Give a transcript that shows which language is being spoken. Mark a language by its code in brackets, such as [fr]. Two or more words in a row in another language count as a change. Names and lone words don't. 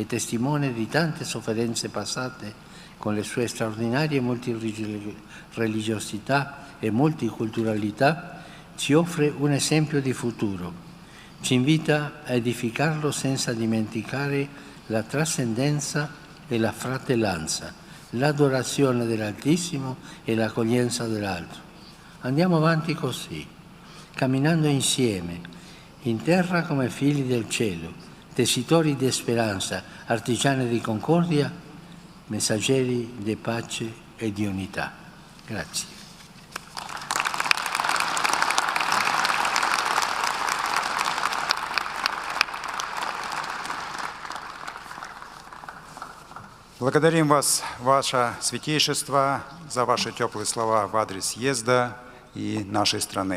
[it] testimone di tante sofferenze passate con le sue straordinarie multireligiosità e multiculturalità, ci offre un esempio di futuro, ci invita a edificarlo senza dimenticare la trascendenza e la fratellanza, l'adorazione dell'Altissimo e l'accoglienza dell'altro. Andiamo avanti così, camminando insieme, in terra come figli del cielo, tessitori di speranza, artigiani di concordia, messaggeri di pace e di unità. Grazie. [ru] Благодарим вас, Ваше Святейшество, за ваши теплые слова в адрес съезда и нашей страны.